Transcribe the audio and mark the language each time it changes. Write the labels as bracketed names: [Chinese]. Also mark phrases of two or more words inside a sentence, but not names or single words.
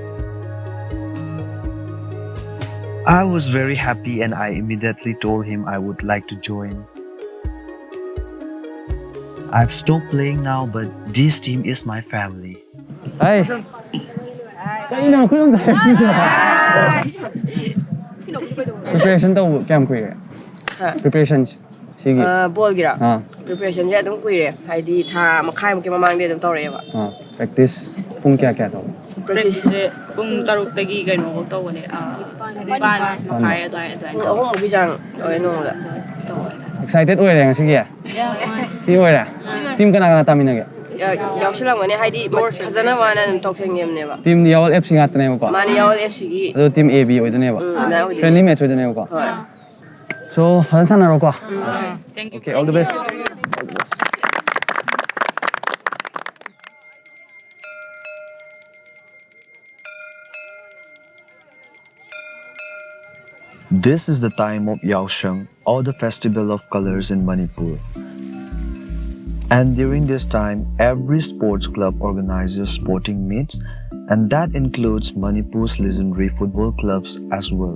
[English] I was very happy and I immediately told him I would like to join. I've stopped playing now, but this team is my family. Hey. [Manipuri] Preparation to cam kuya. Preparations ꯁꯤꯒꯤ ꯕꯣꯜꯒꯤꯔꯥ ꯑꯥ ꯄ꯭ꯔꯤꯄꯦꯔꯦꯁꯟꯁꯦ ꯑꯗꯨꯝ ꯀꯨꯏꯔꯦ ꯍꯥꯏꯗꯤ ꯊꯥ ꯃꯈꯥꯏꯃꯨꯛꯀꯤ ꯃꯃꯥꯡꯗꯩ ꯑꯗꯨꯝ ꯇꯧꯔꯛꯑꯦꯕ ꯄ꯭ꯔꯦꯛꯇꯤꯁ ꯄꯨꯡ ꯀꯌꯥ ꯇꯧꯕ ꯄ꯭ꯔꯦꯛꯇꯤꯁꯁꯦ ꯄꯨꯡ 6ꯇꯒꯤ ꯀꯩꯅꯣꯐꯧ ꯇꯧꯕꯅꯦ 9:30 ꯑꯗꯨꯋꯥꯏꯅ ꯄꯨꯡ 3ꯃꯨꯛꯀꯤ ꯆꯥꯡ ꯇꯧꯋꯦ ꯅꯣꯡꯃꯗ ꯑꯦꯛꯁꯥꯏꯇꯦꯠ ꯑꯣꯏꯔꯦ ꯉꯁꯤꯒꯤ ꯁꯤ ꯑꯣꯏꯔꯦ ꯇꯤꯝ ꯀꯅꯥ ꯇꯥꯃꯤꯟꯅꯒꯦ ꯌꯥꯎꯁꯜꯂꯝꯒꯅꯤ ꯍꯥꯏꯗꯤ ꯐꯖꯅ ꯋꯥꯅ ꯑꯗꯨꯝ ꯇꯧꯁꯟꯒꯦꯕꯅꯦꯕ ꯇꯤꯝꯗꯤ ꯌꯥꯎꯜ FC ꯉꯥꯛꯇꯅꯦꯕꯀꯣ ꯃꯥꯅ ꯌꯥꯎꯜ FCꯒꯤ ꯑꯗꯣ ꯇꯤꯝ AB ꯑꯣꯏꯗꯣꯏꯅꯦꯕ [English] friendly match [Manipuri] ꯑꯣꯏꯗꯣꯏꯅꯦꯕꯀꯣ ꯁꯣ ꯐꯖꯅ ꯁꯥꯟꯅꯔꯣꯀꯣ [English] okay all the best This is the time of Yaosheng, or the Festival of Colors in Manipur. And during this time, every sports club organizes sporting meets, and that includes Manipur's legendary football clubs as well.